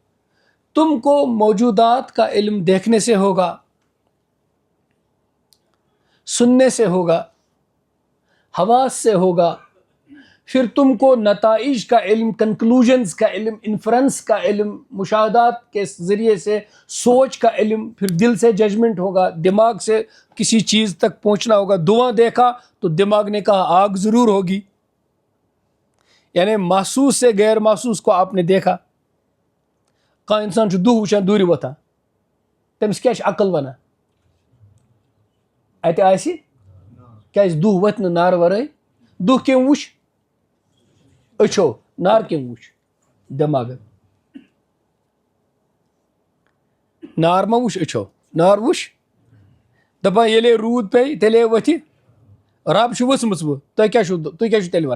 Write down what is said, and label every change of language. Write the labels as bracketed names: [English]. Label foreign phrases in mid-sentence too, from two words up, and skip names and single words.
[Urdu] تم کو موجودات کا علم دیکھنے سے ہوگا، سننے سے ہوگا، حواس سے ہوگا، پھر تم کو نتائج کا علم، کنکلوژنز کا علم، انفرنس کا علم، مشاہدات کے ذریعے سے سوچ کا علم، پھر دل سے ججمنٹ ہوگا، دماغ سے کسی چیز تک پہنچنا ہوگا. دھواں دیکھا تو دماغ نے کہا آگ ضرور ہوگی، یعنی محسوس سے غیر محسوس کو آپ نے دیکھا. [Kashmiri] کہاں انسان دہ وچان دوری وتھان، تمس کیا عقل ونان؟ اتہ آسی کیاز دہ وتھ نہ نار ورٲے. دہ کم وچھ؟ اچھو. نار کم وچھ؟ دماغ. نار ما وچھ اچھو، نار وچھ دپان ییٚلے روٗد پیٚیہِ تیٚلے ؤتھِ رب چھُ ؤژھمٕژ وۄنۍ تُہۍ کیٛاہ چھُو تیٚلہِ وَنان؟